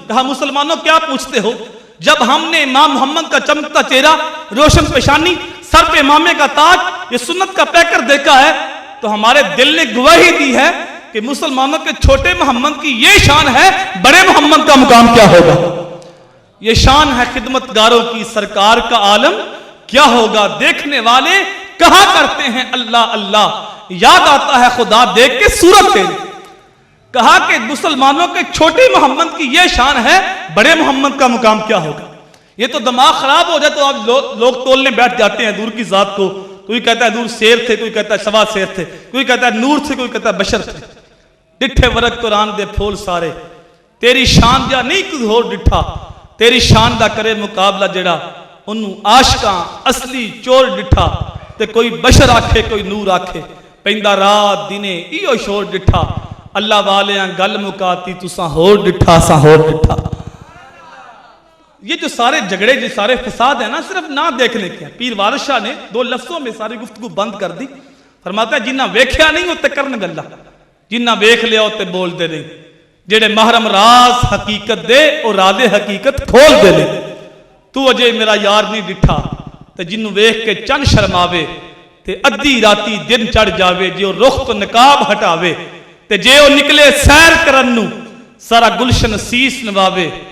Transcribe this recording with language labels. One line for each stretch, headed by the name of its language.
Urdu: کہا مسلمانوں کیا پوچھتے ہو؟ جب ہم نے امام محمد کا چمکتا چہرہ، روشن پیشانی، سر پہ امامے کا تاج، یہ سنت کا پیکر دیکھا ہے تو ہمارے دل نے گواہی دی ہے کہ مسلمانوں کے چھوٹے محمد کی یہ شان ہے، بڑے محمد کا مقام کیا ہوگا؟ یہ شان ہے خدمتگاروں کی، سرکار کا عالم کیا ہوگا؟ دیکھنے والے کہا کرتے ہیں اللہ اللہ، یاد آتا ہے خدا دیکھ کے صورت تیری. کہا کہ مسلمانوں کے چھوٹے محمد کی یہ شان ہے، بڑے محمد کا مقام کیا ہوگا؟ یہ تو دماغ خراب ہو جائے تو آپ لوگ تولنے بیٹھ جاتے ہیں حضور کی ذات کو. کوئی کہتا ہے حضور شیر تھے، کوئی کہتا ہے سوا شیر تھے، کوئی کہتا ہے نور تھے، کوئی کہتا ہے بشر تھے.
Punjabi: ڈٹھے ورق قرآن دے پھول سارے، تیری شان جا نہیں کوئی ہور ڈٹھا، تیری شان دا کرے مقابلہ جڑا انہوں عاشقاں اصلی چور ڈٹھا. تے کوئی بشر آکھے کوئی نور آکھے، پیندا رات دینے ایو شور ڈٹھا. اللہ والیاں گل مکاتی تساں ہور ڈٹھا ساں ہور ڈٹھا.
Urdu: یہ جو سارے جھگڑے، جو سارے فساد ہیں نا، صرف نہ دیکھنے کے ہیں. پیر وارث شاہ نے 2 لفظوں میں ساری گفتگو بند کر دی. فرماتا ہے
Punjabi: جنہ ویکھیا نہیں ہوتے کرن گلا، جنہ ویکھ لیا ہوتے بول دے نہیں. جڑے محرم راز حقیقت دے اور راز حقیقت کھول دے لے. تو اجے میرا یار نہیں ڈٹھا، تے جنوں ویکھ کے چن شرماوے تے ادھی راتی دن چڑھ جاوے. جے او رخ تو نقاب ہٹاوے تے جے او نکلے سیر کرن نو سارا گلشن سیس نواوے.